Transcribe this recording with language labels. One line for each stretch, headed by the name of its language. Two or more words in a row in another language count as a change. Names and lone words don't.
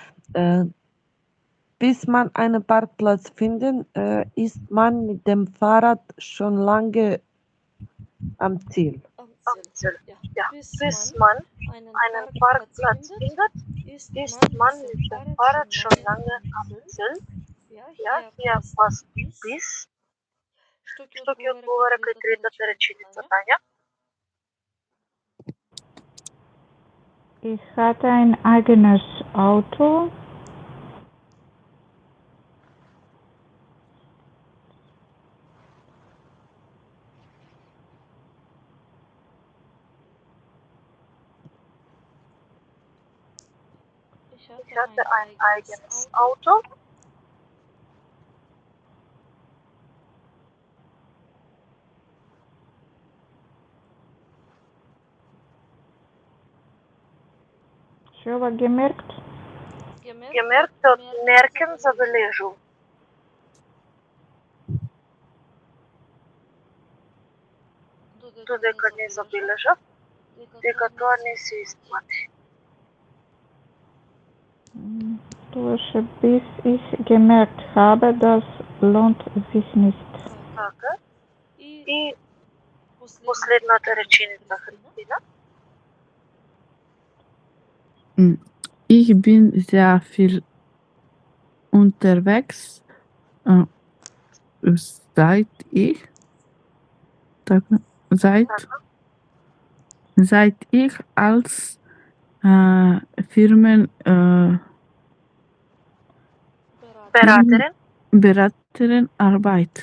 German: Bis man einen Parkplatz findet, ist man mit dem Fahrrad schon lange am Ziel. Bis man einen Parkplatz findet, ist man mit dem Fahrrad schon lange am Ziel. Ja, hier passt bis.
Macedonian: Што ќе одговара кај третата реченица, Тања?
German: Ich hatte ein eigenes Auto. Ich hatte ein eigenes Auto.
Macedonian: Шова gemerkt? Gemerkt од меркен забележил. Додека не забележав, дека тоа не се исплати.
German: Bis ich gemerkt habe, das lohnt sich nicht.
Macedonian: Така. И последната реченица, Христина?
German: Ich bin sehr viel unterwegs, seit ich als Beraterin arbeite.